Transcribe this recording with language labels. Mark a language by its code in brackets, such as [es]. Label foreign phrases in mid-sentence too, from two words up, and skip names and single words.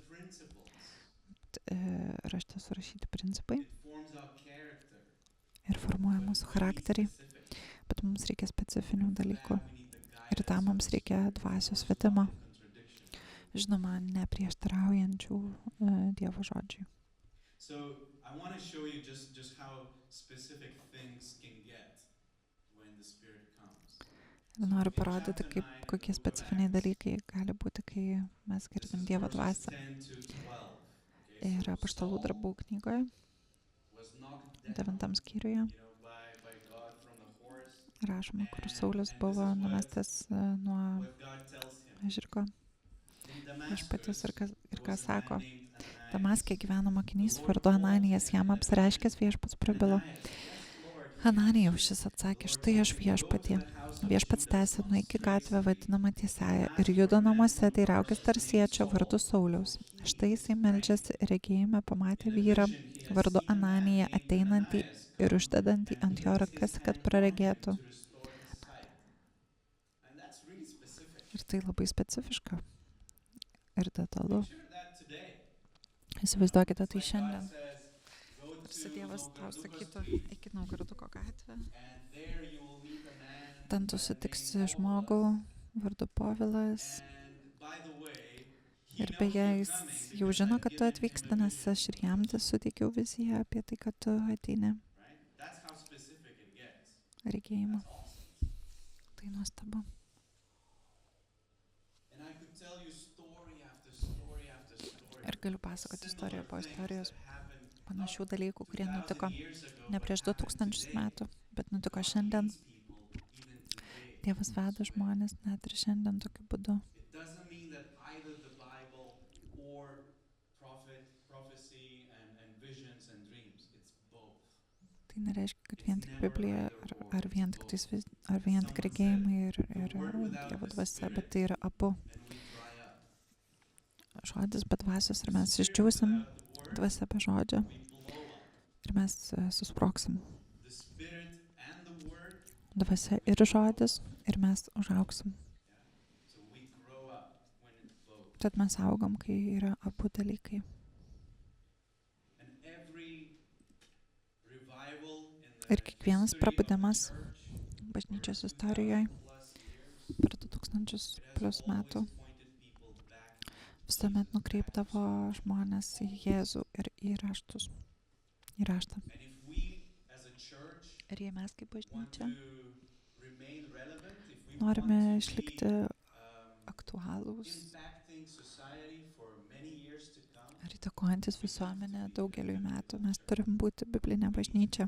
[lt] Rašte surašyti principai ir formuoja mūsų charakterį, bet mums reikia specifinių dalykų. Ir tam mums reikia dvasios vedimo. Žinoma, neprieštaraujančių Dievo žodžiui. [en] So I want to show you just how specific things can get when the Spirit comes. [lt] Ir [en] So [lt] noriu [en] in [lt] parodyti, [en] chapter 9 of the [lt] kokie [en] book of [lt] specifiniai [en] Acts, [lt] dalykai gali būti, kai mes [en] this [lt] girdim [en] is [lt] Dievo [en] verses [lt] dvasią. [en] 10 to 12. Okay, [lt] Ir [en] so [lt] Apaštalų [en] Saul [lt] darbų knygoje, [en] was knocked down, [lt] 9 skyriuje, [en] by God from the horse, [lt] rašoma, kur Saulius [en] and this [lt] buvo [en] is [lt] numestas nuo [en] what God tells him. [lt] žirgo. [en] In [lt] Viešpaties [en] Damascus, [lt] ir [en] there [lt] ką [en] was a man [lt] sako. [en] named Ananias. [lt] Damaske gyveno [en] The [lt] mokinys [en] Lord [lt] vardu [en] called [lt] Ananijas, [en] him [lt] jam [en] and [lt] apsireiškęs viešpats prabilo. [en] Ananias, yes, Lord, he [lt] Ananijau, [en] answered. [lt] šis atsakė, [en] The Lord [lt] štai [en] told [lt] aš [en] him, go to [lt] viešpatie. [en] the house of [lt] Viešpats [en] Judas [lt] tęsė [en] on [lt] nuo iki [en] Straight [lt] gatvę [en] Street [lt] vadinamą [en] and [lt] Tiesiąją [en] ask [lt] ir [en] for a [lt] judo [en] man [lt] namuose [en] from [lt] teiraukis [en] Tarsus named [lt] tarsiečio vardu [en] Saul, [lt] Sauliaus. [en] for he [lt] Štai [en] is [lt] jisai [en] praying. [lt] meldžiasi ir regėjime pamatė [en] In a [lt] vyrą [en] vision, he has [lt] vardu [en] seen a man [lt] Ananiją [en] named [lt] ateinantį [en] Ananias [lt] ir [en] come [lt] uždedantį [en] and [lt] ant jo [en] place his [lt] rankas, kad [en] hand on him [lt] praregėtų. [en] to restore his sight. And that's really specific. [lt] Ir tai labai specifiška ir detalu. [en] Picture that today. [lt] Įsivaizduokite [en] It's [lt] tai [en] like God [lt] šiandien. [en] says, go [lt] Tarsi [en] to [lt] Dievas tau [en] Naugarduko [lt] sakytų, [en] Street, [lt] eik į Naugarduko gatvę, [en] and there you will meet a man [lt] ten tu [en] by the [lt] sutiksi [en] name [lt] žmogų [en] Povilas. [lt] vardu Povilas. [en] And by the way, he [lt] Ir [en] knows [lt] beje, [en] you're [lt] jis [en] coming [lt] jau [en] because [lt] žino, [en] I've [lt] kad tu [en] given him [lt] atvyksti, [en] a [lt] nes [en] vision. [lt] aš ir jam suteikiau viziją apie tai, kad tu ateini [en] Right? That's how specific it gets. [lt] regėjimą. [en] That's awesome. [lt] Tai nuostabu. [en] And I could tell you story after story after story. [lt] Ir galiu pasakoti istoriją po istorijos [en] That happened [lt] panašių dalykų, kurie [en] 2000 [lt] nutiko [en] years ago, [lt] ne [en] but [lt] prieš [en] happen [lt] 2000 [en] today. [lt] metų, bet nutiko [en] God [lt] šiandien. [en] leads people even today. [lt] Dievas veda žmonės net ir šiandien tokiu būdu. [en] It doesn't mean that either the Bible or prophecy and visions and dreams. It's both. [lt] Tai nereiškia, kad vien tik Biblija ar vien tik, vien tik regėjimai ir Dievo dvasia, bet tai yra abu. [en] And we dry up. [lt] Žodis be dvasios ir mes išdžiūsim, dvasia be žodžio [en] We blow up. [lt] ir mes susprogsim. [en] The Spirit and the Word. [lt] Dvasia ir žodis ir mes užaugsim. [en] So we grow up when it's both. [lt] Tad mes augam, kai yra abu dalykai. [en] And every revival in [lt] Ir [en] the [lt] kiekvienas [en] history of the [lt] prabudimas [en] church [lt] bažnyčios istorijoje per 2000 plus metų visuomet nukreipdavo žmonės į Jėzų ir į raštus. Į raštą. Ir jei mes kaip bažnyčia norime išlikti aktualūs ir įtakojantis visuomenę daugeliui metų, mes turim būti biblinė bažnyčia.